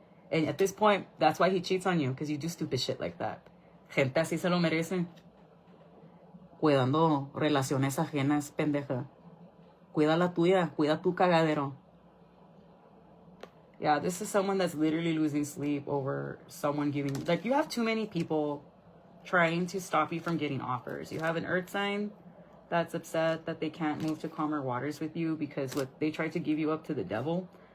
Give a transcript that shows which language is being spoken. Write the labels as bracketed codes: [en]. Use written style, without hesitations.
[en] And at this point, that's why he cheats on you, because you do stupid shit like that. [es] Gente así se lo merece. Cuidando relaciones ajenas, pendeja. Cuida la tuya. Cuida tu cagadero. [en] Yeah, this is someone that's literally losing sleep over someone giving... Like, you have too many people trying to stop you from getting offers. You have an earth sign that's upset that they can't move to calmer waters with you because, look, they tried to give you up to the devil.